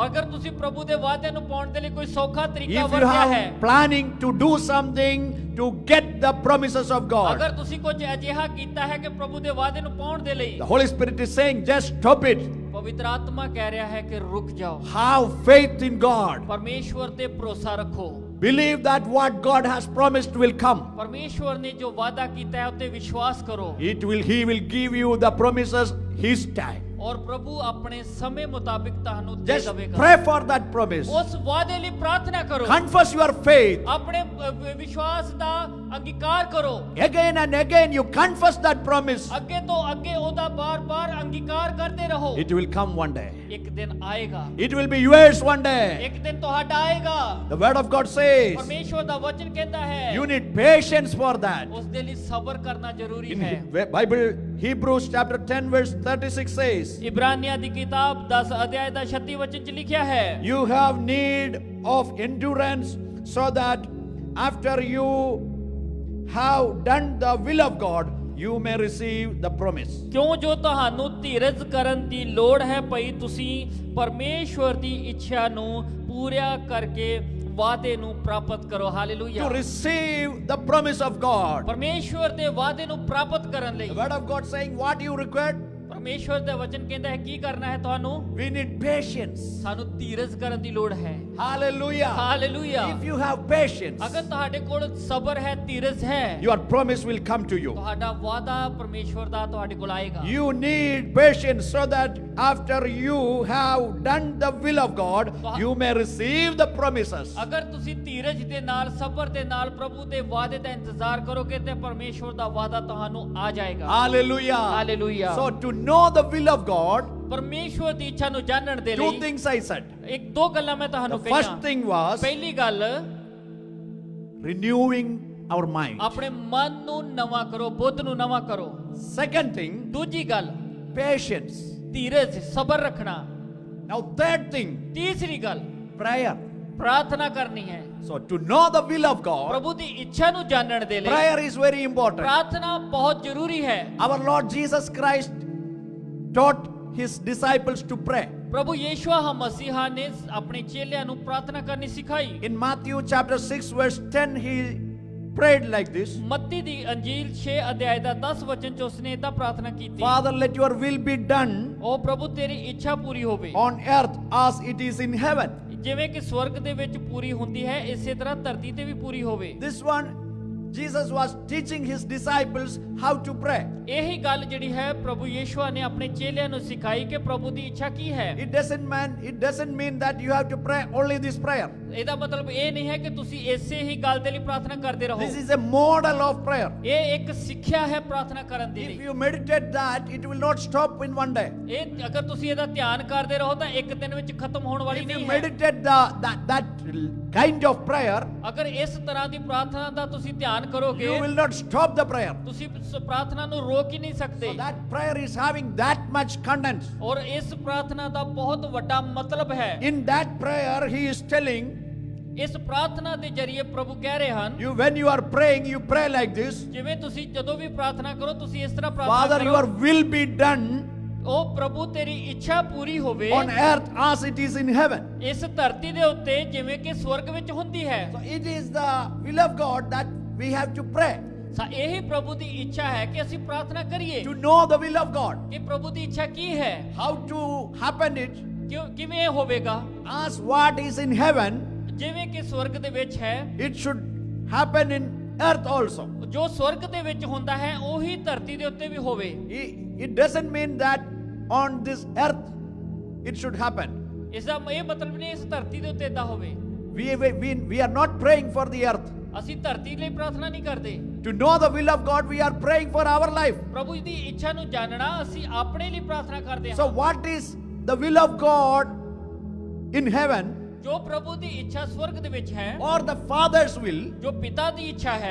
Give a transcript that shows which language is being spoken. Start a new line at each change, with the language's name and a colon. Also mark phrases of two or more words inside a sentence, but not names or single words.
Punjabi: ਅਗਰ ਤੁਸੀਂ ਪ੍ਰਭੂ ਦੇ ਵਾਅਦੇ ਨੂੰ ਪਾਉਣ ਦੇ ਲਈ ਕੋਈ ਸੌਖਾ ਤਰੀਕਾ
English: if you
Punjabi: ਵਰਤਿਆ ਹੈ
English: have planning to do something to get the promises of God,
Punjabi: ਅਗਰ ਤੁਸੀਂ ਕੁਝ ਅਜਿਹਾ ਕੀਤਾ ਹੈ ਕਿ ਪ੍ਰਭੂ ਦੇ ਵਾਅਦੇ ਨੂੰ ਪਾਉਣ ਦੇ ਲਈ
English: the Holy Spirit is saying just stop it.
Punjabi: ਪਵਿੱਤਰ ਆਤਮਾ ਕਹਿ ਰਿਹਾ ਹੈ ਕਿ ਰੁਕ ਜਾਓ
English: Have faith in God.
Punjabi: ਪਰਮੇਸ਼ਵਰ ਤੇ ਭਰੋਸਾ ਰੱਖੋ
English: Believe that what God has promised will come.
Punjabi: ਪਰਮੇਸ਼ਵਰ ਨੇ ਜੋ ਵਾਅਦਾ ਕੀਤਾ ਹੈ ਉੱਤੇ ਵਿਸ਼ਵਾਸ ਕਰੋ
English: He will give you the promises His time.
Punjabi: ਔਰ ਪ੍ਰਭੂ ਆਪਣੇ ਸਮੇਂ ਮੁਤਾਬਿਕ ਤੁਹਾਨੂੰ ਦੇ
English: Just
Punjabi: ਦੇਵੇਗਾ
English: pray for that promise.
Punjabi: ਉਸ ਵਾਅਦੇ ਲਈ ਪ੍ਰਾਰਥਨਾ ਕਰੋ
English: Confess your faith.
Punjabi: ਆਪਣੇ ਵਿਸ਼ਵਾਸ ਦਾ ਅੰਗੀਕਾਰ ਕਰੋ
English: Again and again you confess that promise.
Punjabi: ਅੱਗੇ ਤੋਂ ਅੱਗੇ ਉਹਦਾ ਬਾਰ-ਬਾਰ ਅੰਗੀਕਾਰ ਕਰਦੇ ਰਹੋ
English: It will come one day.
Punjabi: ਇੱਕ ਦਿਨ ਆਏਗਾ
English: It will be yours one day.
Punjabi: ਇੱਕ ਦਿਨ ਤੁਹਾਡਾ ਆਏਗਾ
English: The word of God says
Punjabi: ਪਰਮੇਸ਼ਵਰ ਦਾ ਵਚਨ ਕਹਿੰਦਾ ਹੈ
English: you need patience for that.
Punjabi: ਉਸ ਦੇ ਲਈ ਸਬਰ ਕਰਨਾ ਜ਼ਰੂਰੀ
English: In
Punjabi: ਹੈ
English: Bible, Hebrews chapter 10 verse 36 says,
Punjabi: ਇਬਰਾਨੀਆਂ ਦੀ ਕਿਤਾਬ 10 ਅਧਿਆਇ ਦਾ 36 ਵਚਨ ਚ ਲਿਖਿਆ ਹੈ
English: you have need of endurance so that after you have done the will of God, you may receive the promise.
Punjabi: ਕਿਉਂ ਜੋ ਤੁਹਾਨੂੰ ਧੀਰਜ ਕਰਨ ਦੀ ਲੋੜ ਹੈ ਭਈ ਤੁਸੀਂ ਪਰਮੇਸ਼ਵਰ ਦੀ ਇੱਛਾ ਨੂੰ ਪੂਰਾ ਕਰਕੇ ਵਾਅਦੇ ਨੂੰ ਪ੍ਰਾਪਤ ਕਰੋ ਹਾਲੇਲੂਇਆ
English: To receive the promise of God.
Punjabi: ਪਰਮੇਸ਼ਵਰ ਦੇ ਵਾਅਦੇ ਨੂੰ ਪ੍ਰਾਪਤ ਕਰਨ ਲਈ
English: The word of God saying what you require?
Punjabi: ਪਰਮੇਸ਼ਵਰ ਦਾ ਵਚਨ ਕਹਿੰਦਾ ਹੈ ਕੀ ਕਰਨਾ ਹੈ ਤੁਹਾਨੂੰ
English: We need patience.
Punjabi: ਸਾਨੂੰ ਧੀਰਜ ਕਰਨ ਦੀ ਲੋੜ ਹੈ
English: Hallelujah.
Punjabi: ਹਾਲੇਲੂਇਆ
English: If you have patience,
Punjabi: ਅਗਰ ਤੁਹਾਡੇ ਕੋਲ ਸਬਰ ਹੈ ਧੀਰਜ ਹੈ
English: your promise will come to you.
Punjabi: ਤੁਹਾਡਾ ਵਾਅਦਾ ਪਰਮੇਸ਼ਵਰ ਦਾ ਤੁਹਾਡੇ ਕੋਲ ਆਏਗਾ
English: You need patience so that after you have done the will of God, you may receive the promises.
Punjabi: ਅਗਰ ਤੁਸੀਂ ਧੀਰਜ ਦੇ ਨਾਲ ਸਬਰ ਦੇ ਨਾਲ ਪ੍ਰਭੂ ਦੇ ਵਾਅਦੇ ਦਾ ਇੰਤਜ਼ਾਰ ਕਰੋਗੇ ਤੇ ਪਰਮੇਸ਼ਵਰ ਦਾ ਵਾਅਦਾ ਤੁਹਾਨੂੰ ਆ ਜਾਏਗਾ
English: Hallelujah. Hallelujah. So to know the will of God,
Punjabi: ਪਰਮੇਸ਼ਵਰ ਦੀ ਇੱਛਾ ਨੂੰ ਜਾਣਨ ਦੇ
English: two
Punjabi: ਲਈ
English: things I said.
Punjabi: ਇੱਕ ਦੋ ਗੱਲਾਂ ਮੈਂ ਤੁਹਾਨੂੰ
English: The first
Punjabi: ਕਹੀਆਂ
English: thing was
Punjabi: ਪਹਿਲੀ ਗੱਲ
English: renewing our mind.
Punjabi: ਆਪਣੇ ਮਨ ਨੂੰ ਨਵਾਂ ਕਰੋ ਬੁੱਧ ਨੂੰ ਨਵਾਂ ਕਰੋ
English: Second thing,
Punjabi: ਦੂਜੀ ਗੱਲ
English: patience.
Punjabi: ਧੀਰਜ ਸਬਰ ਰੱਖਣਾ
English: Now third thing,
Punjabi: ਤੀਸਰੀ ਗੱਲ
English: prayer.
Punjabi: ਪ੍ਰਾਰਥਨਾ ਕਰਨੀ ਹੈ
English: So to know the will of God,
Punjabi: ਪ੍ਰਭੂ ਦੀ ਇੱਛਾ ਨੂੰ ਜਾਣਨ ਦੇ ਲਈ
English: prayer is very important.
Punjabi: ਪ੍ਰਾਰਥਨਾ ਬਹੁਤ ਜ਼ਰੂਰੀ ਹੈ
English: Our Lord Jesus Christ taught His disciples to pray.
Punjabi: ਪ੍ਰਭੂ ਯੀਸ਼ੂ ਮਸੀਹਾ ਨੇ ਆਪਣੇ ਚੇਲਿਆਂ ਨੂੰ ਪ੍ਰਾਰਥਨਾ ਕਰਨੀ ਸਿਖਾਈ
English: In Matthew chapter 6 verse 10, He prayed like this.
Punjabi: ਮੱਤੀ ਦੀ ਅੰਜੀਲ 6 ਅਧਿਆਇ ਦਾ 10 ਵਚਨ ਚ ਉਸਨੇ ਇਦਾਂ ਪ੍ਰਾਰਥਨਾ ਕੀਤੀ
English: Father, let your will be done
Punjabi: ਉਹ ਪ੍ਰਭੂ ਤੇਰੀ ਇੱਛਾ ਪੂਰੀ ਹੋਵੇ
English: on earth as it is in heaven.
Punjabi: ਜਿਵੇਂ ਕਿ ਸਵਰਗ ਦੇ ਵਿੱਚ ਪੂਰੀ ਹੁੰਦੀ ਹੈ ਇਸੇ ਤਰ੍ਹਾਂ ਧਰਤੀ ਤੇ ਵੀ ਪੂਰੀ ਹੋਵੇ
English: This one Jesus was teaching his disciples how to pray.
Punjabi: ਇਹੀ ਗੱਲ ਜਿਹੜੀ ਹੈ ਪ੍ਰਭੂ ਯੀਸ਼ੂ ਨੇ ਆਪਣੇ ਚੇਲਿਆਂ ਨੂੰ ਸਿਖਾਈ ਕਿ ਪ੍ਰਭੂ ਦੀ ਇੱਛਾ ਕੀ ਹੈ।
English: It doesn't mean that you have to pray only this prayer.
Punjabi: ਇਹਦਾ ਮਤਲਬ ਇਹ ਨਹੀਂ ਹੈ ਕਿ ਤੁਸੀਂ ਇਸੇ ਹੀ ਗੱਲ ਦੇ ਲਈ ਪ੍ਰਾਰਥਨਾ ਕਰਦੇ ਰਹੋ।
English: This is a model of prayer.
Punjabi: ਇਹ ਇੱਕ ਸਿੱਖਿਆ ਹੈ ਪ੍ਰਾਰਥਨਾ ਕਰਨ ਦੀ
English: If
Punjabi: ਲਈ।
English: you meditate that, it will not stop in one day.
Punjabi: ਇਹ ਅਗਰ ਤੁਸੀਂ ਇਹਦਾ ਧਿਆਨ ਕਰਦੇ ਰਹੋ ਤਾਂ ਇੱਕ ਦਿਨ ਵਿੱਚ ਖਤਮ ਹੋਣ ਵਾਲੀ
English: If you
Punjabi: ਨਹੀਂ ਹੈ।
English: meditate that kind of prayer,
Punjabi: ਅਗਰ ਇਸ ਤਰ੍ਹਾਂ ਦੀ ਪ੍ਰਾਰਥਨਾ ਦਾ ਤੁਸੀਂ ਧਿਆਨ ਕਰੋਗੇ
English: you will not stop the prayer.
Punjabi: ਤੁਸੀਂ ਉਸ ਪ੍ਰਾਰਥਨਾ ਨੂੰ ਰੋਕ ਹੀ ਨਹੀਂ ਸਕਦੇ।
English: So that prayer is having that much content.
Punjabi: ਔਰ ਇਸ ਪ੍ਰਾਰਥਨਾ ਦਾ ਬਹੁਤ ਵੱਡਾ ਮਤਲਬ ਹੈ।
English: In that prayer, he is telling
Punjabi: ਇਸ ਪ੍ਰਾਰਥਨਾ ਦੇ ਜ਼ਰੀਏ ਪ੍ਰਭੂ ਕਹਿ ਰਹੇ ਹਨ
English: you, when you are praying, you pray like this:
Punjabi: ਜਿਵੇਂ ਤੁਸੀਂ ਜਦੋਂ ਵੀ ਪ੍ਰਾਰਥਨਾ ਕਰੋ ਤੁਸੀਂ ਇਸ ਤਰ੍ਹਾਂ ਪ੍ਰਾਰਥਨਾ
English: Father,
Punjabi: ਕਰੋ।
English: your will be done
Punjabi: ਉਹ ਪ੍ਰਭੂ ਤੇਰੀ ਇੱਛਾ ਪੂਰੀ ਹੋਵੇ
English: on earth as it is in heaven.
Punjabi: ਇਸ ਧਰਤੀ ਦੇ ਉੱਤੇ ਜਿਵੇਂ ਕਿ ਸਵਰਗ ਵਿੱਚ ਹੁੰਦੀ ਹੈ।
English: So it is the will of God that we have to pray,
Punjabi: ਇਹੀ ਪ੍ਰਭੂ ਦੀ ਇੱਛਾ ਹੈ ਕਿ ਅਸੀਂ ਪ੍ਰਾਰਥਨਾ ਕਰੀਏ
English: to know the will of God.
Punjabi: ਕਿ ਪ੍ਰਭੂ ਦੀ ਇੱਛਾ ਕੀ ਹੈ,
English: How to happen it
Punjabi: ਕਿਵੇਂ ਇਹ ਹੋਵੇਗਾ।
English: as what is in heaven,
Punjabi: ਜਿਵੇਂ ਕਿ ਸਵਰਗ ਦੇ ਵਿੱਚ ਹੈ
English: it should happen in earth also.
Punjabi: ਜੋ ਸਵਰਗ ਦੇ ਵਿੱਚ ਹੁੰਦਾ ਹੈ ਉਹੀ ਧਰਤੀ ਦੇ ਉੱਤੇ ਵੀ ਹੋਵੇ।
English: It doesn't mean that on this earth it should happen.
Punjabi: ਇਸ ਦਾ ਇਹ ਮਤਲਬ ਨਹੀਂ ਇਸ ਧਰਤੀ ਦੇ ਉੱਤੇ ਏਦਾਂ ਹੋਵੇ।
English: We are not praying for the earth.
Punjabi: ਅਸੀਂ ਧਰਤੀ ਲਈ ਪ੍ਰਾਰਥਨਾ ਨਹੀਂ ਕਰਦੇ।
English: To know the will of God, we are praying for our life.
Punjabi: ਪ੍ਰਭੂ ਦੀ ਇੱਛਾ ਨੂੰ ਜਾਣਨਾ ਅਸੀਂ ਆਪਣੇ ਲਈ ਪ੍ਰਾਰਥਨਾ ਕਰਦੇ
English: So
Punjabi: ਹਾਂ।
English: what is the will of God in heaven,
Punjabi: ਜੋ ਪ੍ਰਭੂ ਦੀ ਇੱਛਾ ਸਵਰਗ ਦੇ ਵਿੱਚ ਹੈ
English: or the Father's will,
Punjabi: ਜੋ ਪਿਤਾ ਦੀ ਇੱਛਾ ਹੈ